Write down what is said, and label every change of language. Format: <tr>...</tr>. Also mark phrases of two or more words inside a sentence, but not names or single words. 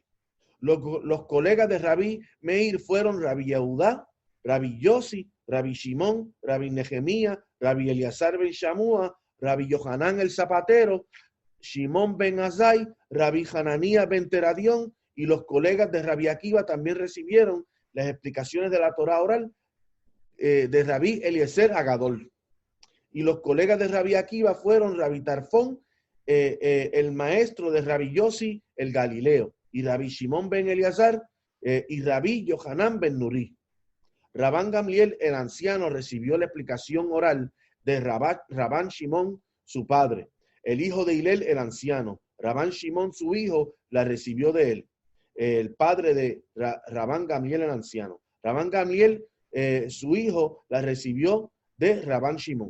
<es>Los colegas de Rabbi Meir fueron Rabbi Yehudá, Rabbi Yossi, Rabbi Shimón, Rabbi Nehemía, Rabbi Eleazar ben Shamua, Rabbi Yohanan el zapatero, Shimón ben Azai, Rabbi Hananía ben Teradión, y los colegas de Rabbi Akiva también recibieron las explicaciones de la Torá oral de Rabbi Eliezer Agadol. Y los colegas de Rabbi Akiva fueron Rabbi Tarfón, el maestro de Rabbi Yossi el Galileo, y Rabbi Shimón ben Eleazar y Rabbi Yohanan ben Nuri. Rabán Gamliel el anciano recibió la explicación oral de Rabán Shimón su padre. El hijo de Hilel el anciano, Rabán Shimón su hijo, la recibió de él, el padre de Rabán Gamliel el anciano. Rabán Gamliel su hijo la recibió de Rabán Shimón.</es>